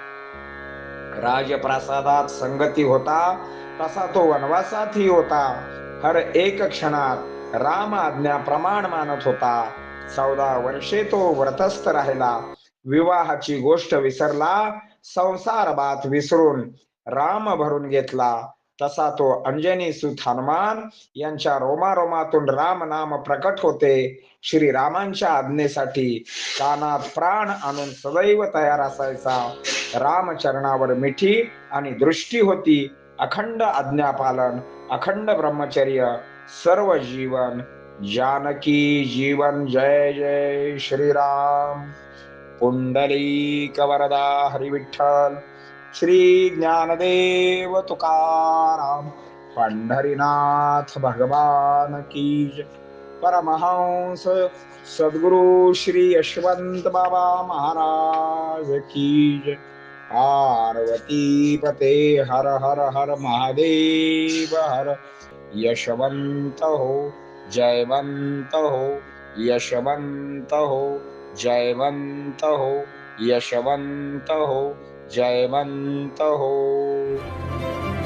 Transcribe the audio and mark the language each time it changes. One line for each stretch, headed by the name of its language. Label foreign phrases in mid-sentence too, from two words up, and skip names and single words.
Marathi: राजप्रासादात संगती होता तसा तो वनवासातही होता. हर एक क्षणात राम आज्ञा प्रमाण मानत होता. 14 वर्षे तो व्रतस्थ राहिला. विवाहाची गोष्ट विसरला. संसार बात विसरून राम भरून घेतला. तसा तो अंजनी सुत हनुमान यांच्या रोमारोमातून राम नाम प्रकट होते. श्रीरामांच्या आज्ञेसाठी कानात प्राण आणून सदैव तयार असायचा. रामचरणावर मिठी आणि दृष्टी होती. अखंड आज्ञापालन, अखंड ब्रह्मचर्य, सर्व जीवन जानकी जीवन. जय जय श्रीराम. पुंडलीक वरदा हरी विठ्ठल. श्री ज्ञानदेव तुकाराम. पंढरीनाथ भगवान की जय. परमहंस सद्गुरु श्री यशवंत बाबा महाराज की जय. पार्वती पते हर हर हर महादेव हर. यशवंत हो, जयवंत हो, यशवंत हो, जयवंत हो, यशवंत हो, जयवंत हो.